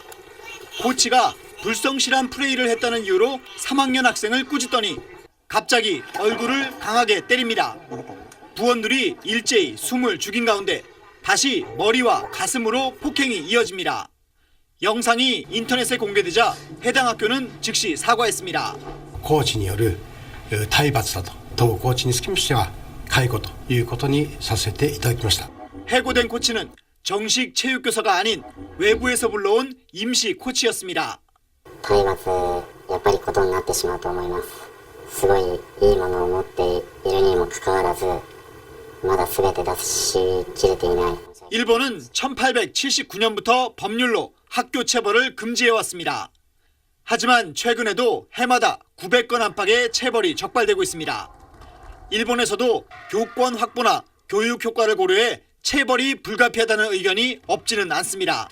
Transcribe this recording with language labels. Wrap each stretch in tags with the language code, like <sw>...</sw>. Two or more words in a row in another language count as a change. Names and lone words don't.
<ko>코치가 불성실한 플레이를 했다는 이유로 3학년 학생을 꾸짖더니 갑자기 얼굴을 강하게 때립니다. 부원들이 일제히 숨을 죽인 가운데 다시 머리와 가슴으로 폭행이 이어집니다. 영상이 인터넷에 공개되자 해당 학교는 즉시 사과했습니다.</ko> <ja>コーチによる体罰だと当コーチにつきましては解雇ということにさせていただきました。</ja> <ko>해고된 코치는 정식 체육교사가 아닌 외부에서 불러온 임시 코치였습니다.</ko> <ja>体罰やっぱりことになってしまうと思います。すごいいいものを持っているにもかかわらずまだ全て出し切れていない。</ja> <ko>일본은 1879년부터 법률로 학교 체벌을 금지해왔습니다. 하지만 최근에도 해마다 900건 안팎의 체벌이 적발되고 있습니다. 일본에서도 교권 확보나 교육 효과를 고려해 체벌이 불가피하다는 의견이 없지는 않습니다.</ko>